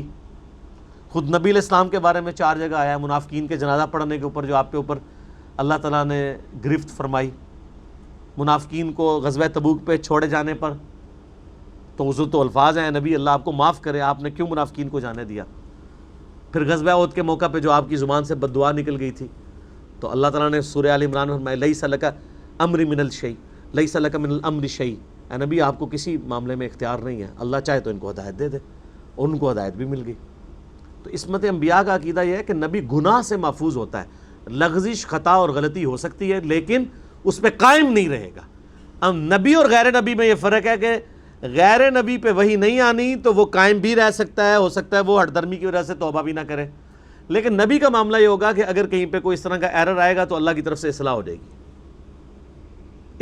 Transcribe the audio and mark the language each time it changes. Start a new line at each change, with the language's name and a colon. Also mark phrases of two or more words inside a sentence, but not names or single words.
Urdu: خود نبی علیہ السلام کے بارے میں 4 جگہ آیا ہے، منافقین کے جنازہ پڑھنے کے اوپر جو آپ کے اوپر اللہ تعالیٰ نے گرفت فرمائی، منافقین کو غزوہ تبوک پہ چھوڑے جانے پر، تو عذر تو الفاظ ہیں، نبی اللہ آپ کو معاف کرے، آپ نے کیوں منافقین کو جانے دیا؟ پھر غزوہ احد کے موقع پہ جو آپ کی زبان سے بد دعا نکل گئی تھی، تو اللہ تعالیٰ نے سورہ آل عمران میں فرمایا
Arabic: لیس لک امر من الشیء، لیس لک من الامر شیء،
Urdu: اے نبی آپ کو کسی معاملے میں اختیار نہیں ہے، اللہ چاہے تو ان کو ہدایت دے دے، اور ان کو ہدایت بھی مل گئی۔ تو عصمت انبیاء کا عقیدہ یہ ہے کہ نبی گناہ سے محفوظ ہوتا ہے، لغزش، خطا اور غلطی ہو سکتی ہے لیکن اس پہ قائم نہیں رہے گا۔ اب نبی اور غیر نبی میں یہ فرق ہے کہ غیر نبی پہ وحی نہیں آنی تو وہ قائم بھی رہ سکتا ہے، ہو سکتا ہے وہ ہٹ درمی کی وجہ سے توبہ بھی نہ کرے، لیکن نبی کا معاملہ یہ ہوگا کہ اگر کہیں پہ کوئی اس طرح کا ایرر آئے گا تو اللہ کی طرف سے اصلاح ہو جائے گی۔